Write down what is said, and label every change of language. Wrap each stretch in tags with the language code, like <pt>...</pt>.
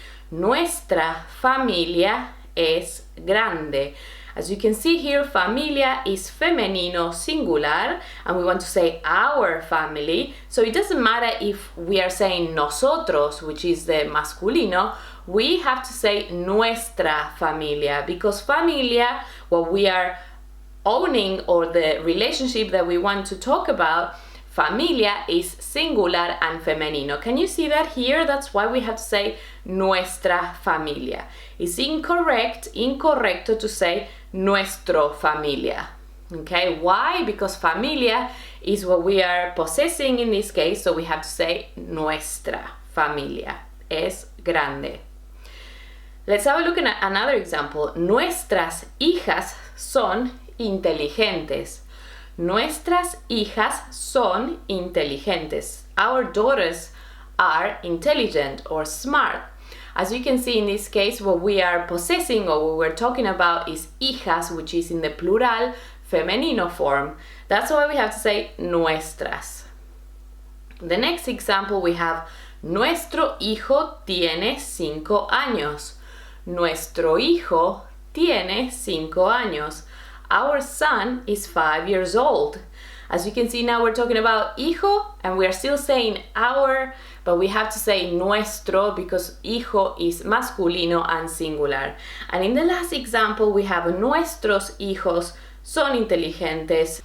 <es>Nuestra familia es grande.</es> <en>As you can see here, familia is femenino singular, and we want to say our family. So it doesn't matter if we are saying nosotros, which is the masculino, we have to say nuestra familia, because familia, what we are owning or the relationship that we want to talk about, familia is singular and femenino. Can you see that here? That's why we have to say nuestra familia. It's incorrecto to say nuestro familia. Okay, why? Because familia is what we are possessing in this case, so we have to say</en> <es>nuestra familia es grande.</es> <en>Let's have a look at another example.</en> <es>Nuestras hijas son inteligentes. Nuestras hijas son inteligentes.</es> <en>Our daughters are intelligent or smart. As you can see in this case, what we are possessing or what we're talking about is hijas, which is in the plural femenino form. That's why we have to say nuestras. The next example we have,</en> <es>nuestro hijo tiene 5 años. Nuestro hijo tiene 5 años.</es> <en>Our son is 5 years old. As you can see now we're talking about hijo and we are still saying our, but we have to say nuestro because hijo is masculino and singular. And in the last example, we have</en> <es>nuestros hijos son inteligentes.</es>